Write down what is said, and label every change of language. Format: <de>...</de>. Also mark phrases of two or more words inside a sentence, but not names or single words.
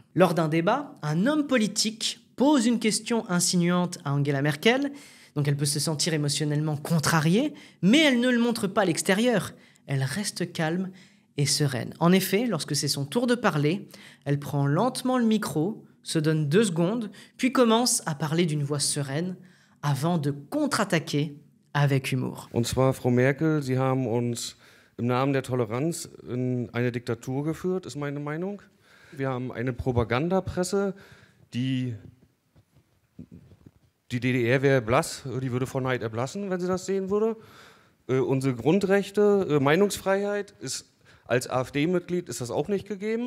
<fr>Lors d'un débat, un homme politique pose une question insinuante à Angela Merkel, donc elle peut se sentir émotionnellement contrariée, mais elle ne le montre pas à l'extérieur. Elle reste calme et sereine. En effet, lorsque c'est son tour de parler, elle prend lentement le micro, se donne 2 secondes, puis commence à parler d'une voix sereine avant de contre-attaquer avec humour.</fr> <de>Und zwar, Frau Merkel, Sie haben uns im Namen der Toleranz in eine Diktatur geführt, ist meine Meinung. Wir haben eine Propagandapresse, die DDR wäre blass, die würde vor Neid erblassen, wenn sie das sehen würde. Unsere Grundrechte, Meinungsfreiheit ist als AfD-Mitglied ist das auch nicht gegeben.</de>